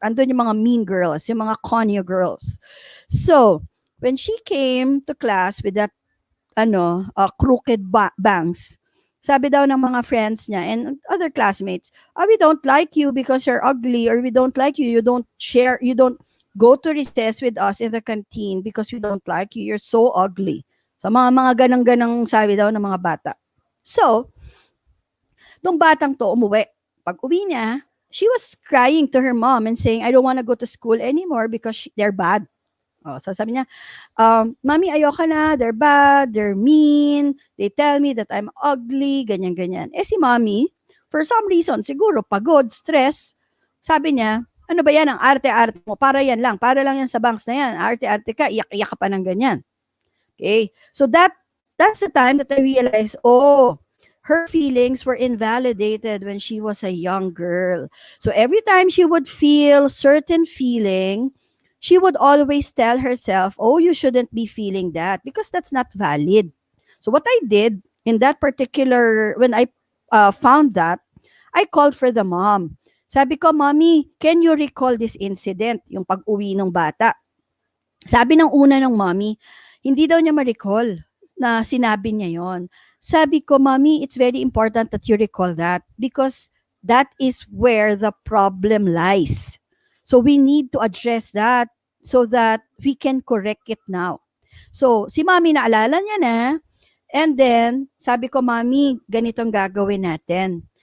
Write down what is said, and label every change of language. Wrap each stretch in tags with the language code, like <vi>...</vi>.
<tl>Andun yung mga mean girls, yung mga conyo girls.</tl> <en>So, when she came to class with that crooked bangs,</en> <tl>sabi daw ng mga friends niya</tl> <en>and other classmates, we don't like you because you're ugly, or we don't like you, you don't go to recess with us in the canteen because we don't like you, you're so ugly.</en> <tl>So mga ganang-ganang sabi daw ng mga bata.</tl> <en>So,</en> <tl>nung batang to umuwi, pag uwi niya,</tl> <en>she was crying to her mom and saying, I don't want to go to school anymore because they're bad. So</en> <tl>sabi niya,</tl> <en>Mommy,</en> <tl>ayoko na,</tl> <en>they're bad, they're mean, they tell me that I'm ugly,</en> <tl>ganyan-ganyan. Si Mommy,</tl> <en>for some reason,</en> <tl>siguro pagod, stress, sabi niya, ano ba yan, ang arte-arte mo, para lang yan sa banks na yan, arte-arte ka, iyak-iyak ka pa ng ganyan.</tl> <en>Okay, so that's the time that I realized, her feelings were invalidated when she was a young girl. So every time she would feel certain feeling, she would always tell herself, you shouldn't be feeling that because that's not valid. So what I did in that particular, when I found that, I called for the mom.</en> <tl>Sabi ko, Mommy,</tl> <en>can you recall this incident,</en> <tl>yung pag-uwi ng bata? Sabi ng una ng mommy, hindi daw niya ma-recall na sinabi niya yon. Sabi ko,</tl> <en>Mommy, it's very important that you recall that because that is where the problem lies. So we need to address that so that we can correct it now.</en> <tl>So si Mommy naalala niya na, and then sabi ko, Mommy, ganitong gagawin natin.</tl>